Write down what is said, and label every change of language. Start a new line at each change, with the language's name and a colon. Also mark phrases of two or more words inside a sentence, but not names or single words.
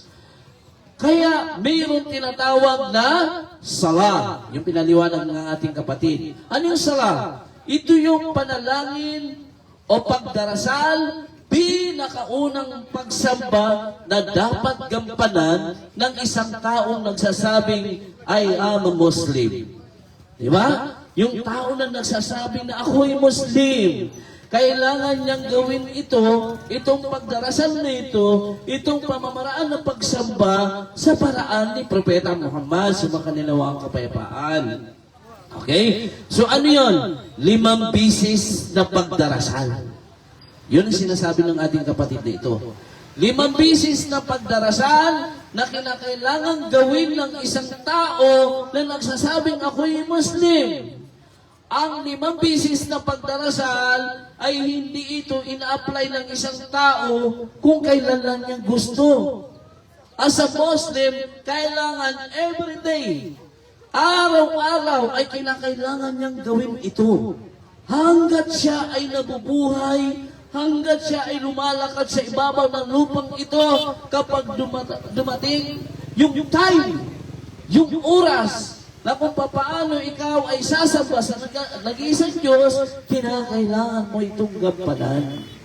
Filipino: Kaya mayroon tinatawag na sala, yung pinaliwanag ng ating kapatid. Ano yung sala? Ito yung panalangin o pagdarasal, pinakaunang pagsamba na dapat gampanan ng isang taong nagsasabing,
English: I am a Muslim.
Filipino: Di ba? Yung tao na nagsasabing na ako'y Muslim, kailangan niyang gawin itong pagdarasal na itong pamamaraan ng pagsamba sa paraan ni Propeta Muhammad, sumakanila ang kapayapaan. Okay? So ano yun? 5 bisis na pagdarasal. Yun ang sinasabi ng ating kapatid na ito. 5 bisis na pagdarasal na kinakailangan gawin ng isang tao na nagsasabing ako'y Muslim. Ang 5 bisis na pagdarasal ay hindi ito ina-apply ng isang tao kung kailan lang niyang gusto.
English: As a Muslim,
Filipino: kailangan everyday, araw-araw ay kinakailangan niyang gawin ito. Hanggat siya ay nabubuhay, hanggat siya ay lumalakad sa ibabaw ng lupang ito, kapag dumating yung time, yung oras, na kung paano ikaw ay sasamba sa nag-iisang Diyos, kinakailangan mo itong gampanan.